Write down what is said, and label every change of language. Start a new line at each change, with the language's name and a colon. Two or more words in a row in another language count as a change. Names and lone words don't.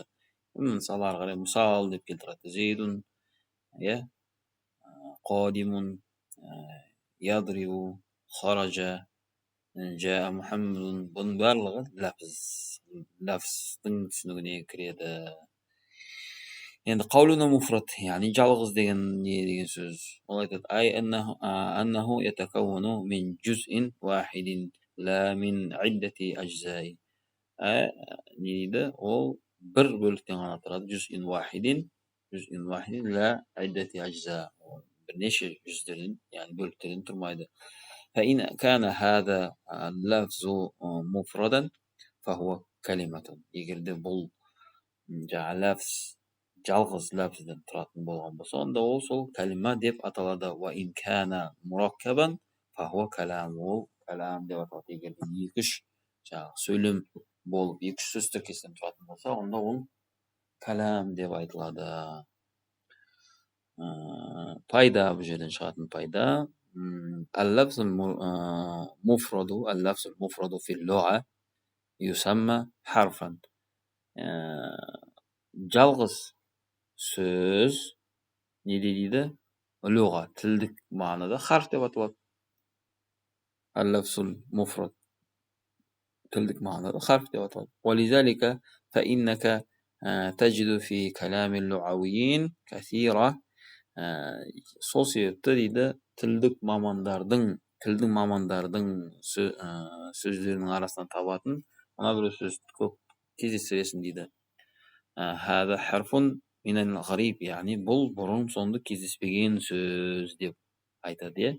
Kazakh: Мысалы ары қарай мысал деп келтіреді. Зейдун, иә,
Arabic: قادم، يضرب، خرج، جاء محمد.
Kazakh: Бұның барлығы ләпіздің түсінігіне кіреді. Енді
Arabic: قولنا مفرد,
Kazakh: яғни жалғыз деген не деген сөз. Ол айтады,
Arabic: أي أنه يتكون من جزء واحد لا من عدة أجزاء.
Kazakh: Не дейді? Ол бір бөліктен ғана тұрады.
Arabic: جزء واحد لا عدة أجزاء.
Kazakh: Бірнеше жүздерден, яғни бөліктерден тұрмайды.
Arabic: فإن كان هذا اللفظ مفردا فهو كلمة.
Kazakh: Егер де бұл жалғыз ләпізден тұратын болған болса, онда ол сол калима деп аталады.
Arabic: وإن كان مركبا فهو كلام.
Kazakh: Ол калам деп аталады. Егер де екі-үш сөйлем болып, екі-үш сөз тіркестен тұратын болса, онда ол калам деп айтылады. Пайда, бұл жерден шығатын пайда.
Arabic: اللفظ المفرد في اللغة يسمى حرفا.
Kazakh: Жалғыз сөз не дейді? Луға, тілдік мағынада харф деп аталады.
Arabic: اللفظ المفرد
Kazakh: тілдік мағынада харф деп аталады.
Arabic: ولذلك فإنك تجد في كلام اللغويين كثيرة.
Kazakh: Сол себепті дейді, тілдің мамандардың сөздерінің арасынан табатын мына бір сөз көп кездестіресің дейді.
Arabic: هذا حرف من الغريب,
Kazakh: яғни бұл бұрын соңды кездеспеген сөз деп айтады, иә?